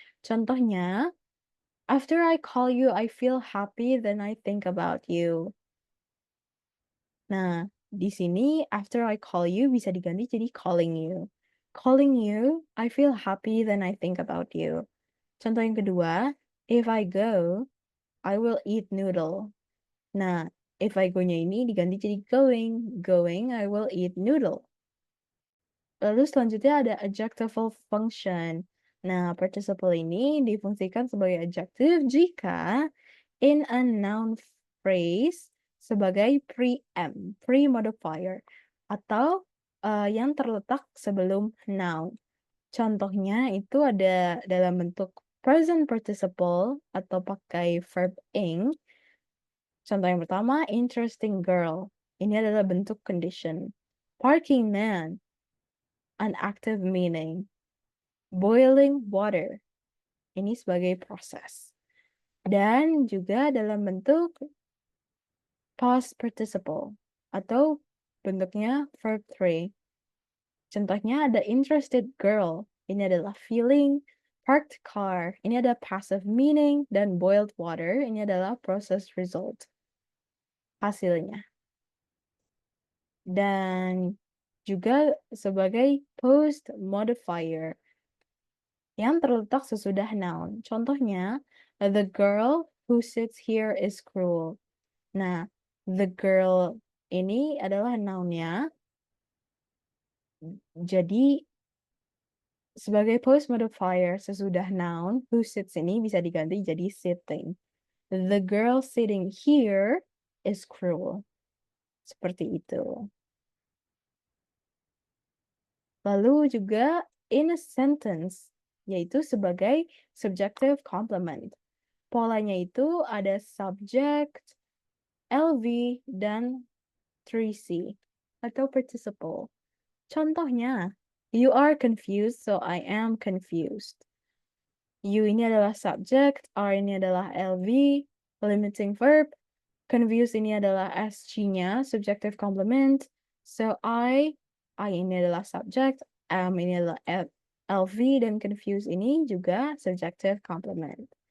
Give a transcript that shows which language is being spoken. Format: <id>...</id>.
<id>Contohnya,</id> <en>after I call you, I feel happy, then I think about you.</en> <id>Nah, di sini</id> <en>after I call you</en> <id>bisa diganti jadi</id> <en>calling you. Calling you, I feel happy then I think about you.</en> <id>Contoh yang kedua,</id> <en>if I go, I will eat noodle.</en> <id>Nah,</id> <en>if I go-</en> <id>nya ini diganti jadi</id> <en>going. Going, I will eat noodle.</en> <id>Lalu selanjutnya ada</id> <en>adjectival function.</en> <id>Nah, participle ini difungsikan sebagai adjective jika</id> <en>in a noun phrase</en> <id>sebagai pre-modifier atau yang terletak sebelum noun. Contohnya itu ada dalam bentuk present participle atau pakai verb ing. Contoh yang pertama,</id> <en>interesting girl.</en> <id>Ini adalah bentuk condition.</id> <en>Parking man, an active meaning. Boiling water,</en> <id>ini sebagai proses. Dan juga dalam bentuk past participle atau bentuknya verb three. Contohnya ada</id> <en>interested girl,</en> <id>ini adalah feeling,</id> <en>parked car,</en> <id>ini ada</id> <en>passive meaning,</en> <id>dan</id> <en>boiled water,</en> <id>ini adalah</id> <en>process result,</en> <id>hasilnya. Dan juga sebagai post modifier yang terletak sesudah noun. Contohnya,</id> <en>the girl who sits here is cruel.</en> <id>Nah,</id> <en>the girl</en> <id>ini adalah noun-nya. Jadi, sebagai post modifier sesudah noun,</id> <en>who sits</en> <id>ini bisa diganti jadi</id> <en>sitting. The girl sitting here is cruel.</en> <id>Seperti itu. Lalu juga</id> <en>in a sentence,</en> <id>yaitu sebagai subjective complement. Polanya itu ada subject, LV, dan 3C atau participle. Contohnya,</id> <en>you are confused, so I am confused.</en> <id>You ini adalah subject, are ini adalah LV, limiting verb, confuse ini adalah SC-nya, subjective complement.</id> <en>So I</en> <id>ini adalah subject, am ini adalah LV, dan confuse ini juga subjective complement.</id>